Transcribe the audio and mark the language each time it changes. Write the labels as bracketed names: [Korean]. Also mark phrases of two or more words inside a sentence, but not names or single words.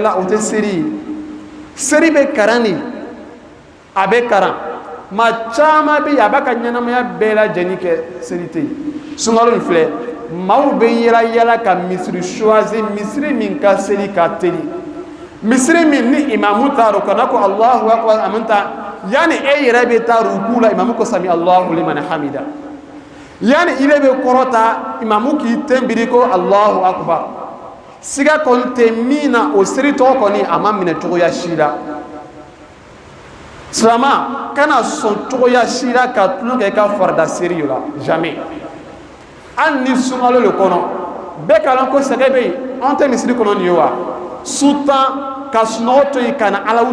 [Bambara] la o tɛ seli ye seli bɛ karan de a bɛ karan maa caman bɛ yen a b'a ka ɲɛnamaya bɛɛ lajɛlen kɛ seli tɛ yen sunkalo nin filɛ maaw bɛ yala yala ka misiri choisir misiri min ka seli ka teli misiri min ni imamu taara o kana ko [Arabic] الله أكبر [Bambara] a man taa yani e yɛrɛ bɛ taa ruku la imamu ko [Arabic] سمع الله لمن حمده [Bambara] yani ile bɛ kɔrɔta imamu k'i tɛnbiri ko [Arabic] الله أكبر [Bambara] siga kɔni tɛ min na o seli tɔgɔ kɔni a ma minɛ cogoya si la silama kana sɔn cogoya si la ka tulon kɛ i ka farida seri la jamais hali ni sunkalo le kɔnɔ bɛɛ ka dɔn ko sɛgɛ bɛ yen anw tɛ misiri kɔnɔ nin ye wa su tan ka sunɔgɔ to yen ka na Alahu